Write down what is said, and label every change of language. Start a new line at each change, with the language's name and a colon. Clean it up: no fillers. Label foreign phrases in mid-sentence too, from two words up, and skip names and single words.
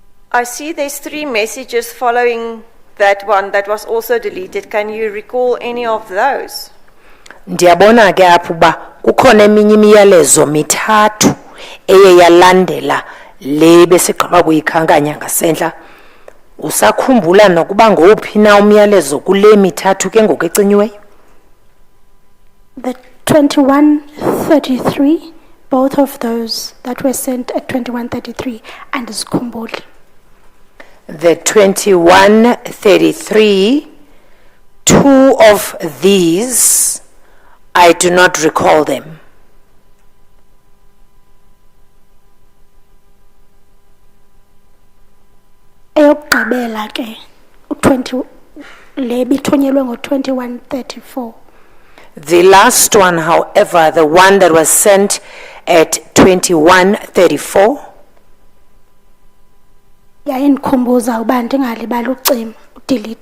English: I see there's 3 messages following that one that was also deleted. Can you recall any of those?
Xhosa: Ndiyabona ke apho uba kukhona eminye imiyalezo mithathu eye yalandela le besigqiba kuyikhankanya ngasentla. Usakhumbula nokuba ngowuphi na umyalezo kule mithathu ke ngoku ecinyiweyo?
English: The 2133, both of those that were sent at 2133 and Skhumbuli. The 2133, 2 of these, I do not recall them.
Xhosa: Eyokugqibela ke u20 le bithunyelwe ngo2134.
English: The last one, however, the one that was sent at 2134,
Xhosa: yayindikhumbuza uba ndingalibali ucima udelete.